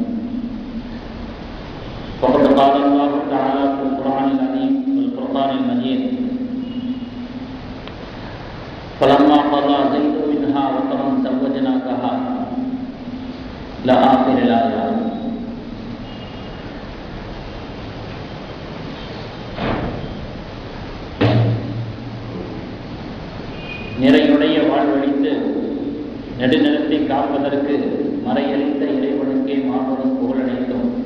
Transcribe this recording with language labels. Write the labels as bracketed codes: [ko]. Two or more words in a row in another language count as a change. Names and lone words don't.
[ar] فقد قال الله تعالى في القرآن العظيم والفرقان المجيد: فلما قضى زيد منها وطرا زوجناكها إلى آخر الآية. [ta] நிறையுடைய வாழ்வழித்து நெடுநிலத்தை காப்பதற்கு மறையளித்த இறைவனுக்கே மாபெரும் புகழனைத்தும்,